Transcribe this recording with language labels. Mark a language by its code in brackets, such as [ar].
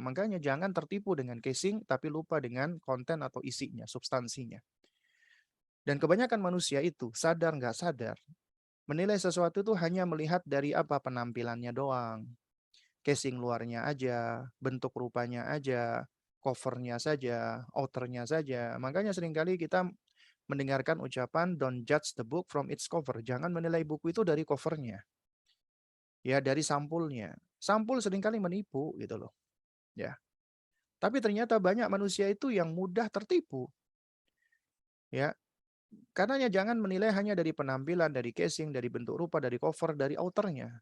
[id] Makanya jangan tertipu dengan casing tapi lupa dengan konten atau isinya, substansinya. Dan kebanyakan manusia itu sadar nggak sadar menilai sesuatu itu hanya melihat dari apa penampilannya doang, casing luarnya aja, bentuk rupanya aja, covernya saja, outernya saja. Makanya seringkali kita mendengarkan ucapan [en] don't judge the book from its cover. [id] Jangan menilai buku itu dari covernya, ya dari sampulnya. Sampul seringkali menipu gitu loh, ya. Tapi ternyata banyak manusia itu yang mudah tertipu, ya. Karenanya jangan menilai hanya dari penampilan, dari casing, dari bentuk rupa, dari cover, dari outernya.